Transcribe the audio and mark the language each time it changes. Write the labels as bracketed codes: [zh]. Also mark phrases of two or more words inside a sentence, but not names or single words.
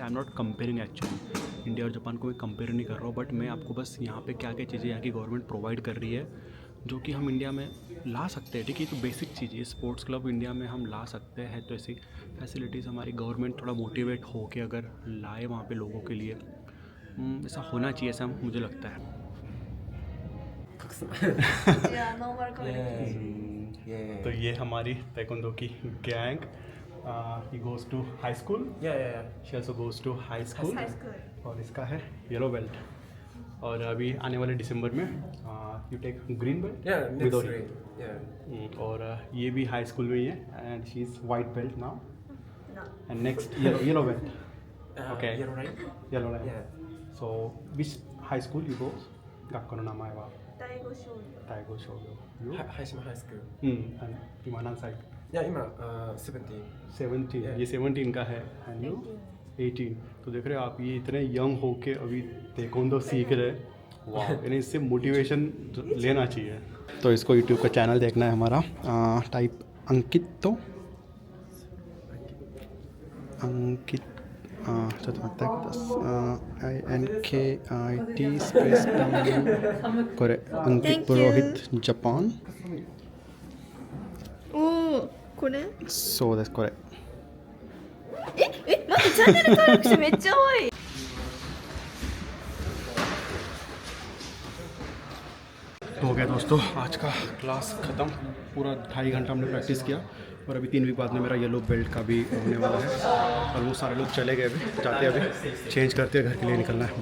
[en] I am not comparing actually, [hi] इंडिया और जापान को मैं कंपेयर नहीं कर रहा हूँ, बट मैं आपको बस यहाँ पे क्या क्या चीज़ें यहाँ की गवर्नमेंट प्रोवाइड कर रही है जो कि हम इंडिया में ला सकते हैं। ठीक है, तो बेसिक चीज़ें [en] sports club [hi] इंडिया में हम ला सकते हैं। तो ऐसी फैसिलिटीज़ हमारी गवर्नमेंट थोड़ा मोटिवेट हो के अगर लाए वहाँ पे लोगों के लिए, ऐसा होना चाहिए, ऐसा मुझे लगता है। [en] Yeah, normal communication. Yeah. [hi] तो ये हमारी ताइक्वांडो की गैंग ही [en] goes to high school, Yeah. She also goes to high school, High school. [hi] और इसका है [en] yellow belt. [hi] और अभी आने वाले दिसंबर में [en] you take green belt Yeah, next [ja] विदोरी। [en] grade. Yeah. [hi] और ये भी [en] high school [hi] में ही है [en] and she is white belt now No. and next yellow belt. Okay. Yellow right? yellow belt. Yeah. So which high school you go? [ja] 学校の名前は Daigo Shoujo. 大悟商業。 Haishima High School. 今何歳 Yeah, 今17. 17 [en] Yeah. [hi] ये 17 का है [en] and you [hi] 18। तो देख रहे हो आप, ये इतने यंग होके अभी ताइक्वांडो सीख रहे हैं। वाह, इन्हें इससे मोटिवेशन लेना चाहिए। तो इसको यूट्यूब का चैनल देखना है हमारा, टाइप अंकित [ja] ちょっと待ってください。INKIT スペースこれアンキットプロヒットジャパン。おお、これ？そうです、これ。待って、チャンネル登録者めっちゃ多い。 [hi] तो हो गया दोस्तों आज का क्लास ख़त्म। पूरा 2.5 घंटा हमने प्रैक्टिस किया और अभी 3 वीक बाद में मेरा येलो बेल्ट का भी होने वाला है। और वो सारे लोग चले गए, अभी जाते हैं, अभी चेंज करते हैं, घर के लिए निकलना है।